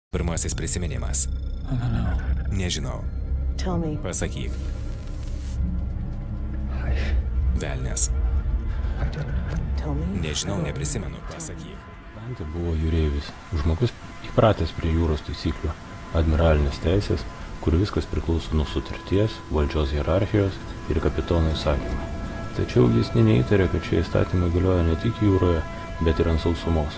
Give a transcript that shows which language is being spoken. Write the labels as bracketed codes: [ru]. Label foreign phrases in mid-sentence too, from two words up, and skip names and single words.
[lt] Pirmasis prisiminimas. Nežinau. [en] Tell me. [lt] Pasakyk. Velnias. [en] Tell me. [lt] Nežinau, neprisimenu. Pasakyk. Dantė buvo jūreivis, žmogus įpratęs prie jūros taisyklių, admiralinės teisės, kur viskas priklauso nuo sutarties, valdžios hierarchijos ir kapitono įsakymų. Tačiau jis neįtarė, kad šie įstatymai galioja ne tik jūroje, bet ir ant sausumos.